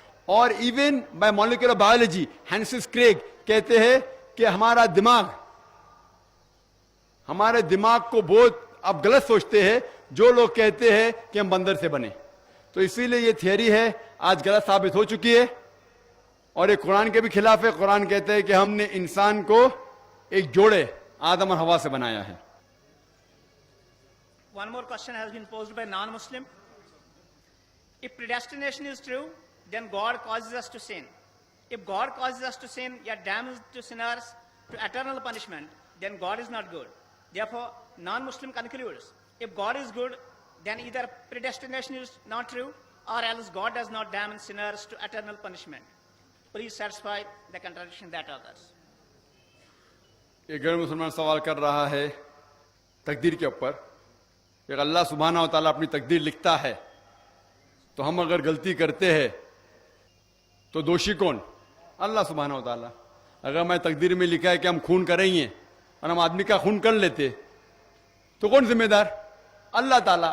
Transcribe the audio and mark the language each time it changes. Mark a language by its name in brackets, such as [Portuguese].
[Urdu] اور even by molecular biology ہینسس Craig کہتے ہیں کہ ہمارے دماغ کو بہت اب غلط سوچتے ہیں جو لوگ کہتے ہیں کہ ہم بندر سے بنے. تو اسی لیے یہ تھیوری ہے آج غلط ثابت ہو چکی ہے, اور یہ قرآن کے بھی خلاف ہے. قرآن کہتے ہیں کہ ہم نے انسان کو ایک جوڑے آدم اور حوا سے بنایا ہے. [English] One more question has been posed by non-Muslim. If predestination is true, then God causes us to sin. If God causes us to sin, yet damns to sinners to eternal punishment, then God is not good. Therefore, non-Muslim concludes, if God is good, then either predestination is not true, or else God does not damn sinners to eternal punishment. Please satisfy the contradiction that others. [Urdu] ایک غیر مسلمان سوال کر رہا ہے تقدیر کے اوپر کہ اللہ سبحانہ و تعالیٰ اپنی تقدیر لکھتا ہے تو ہم اگر غلطی کرتے ہیں تو دوشی کون؟ اللہ سبحانہ و تعالیٰ. اگر میں تقدیر میں لکھا ہے کہ ہم خون کریں گے اور ہم آدمی کا خون کر لیتے تو کون ذمہ دار؟ اللہ تعالیٰ.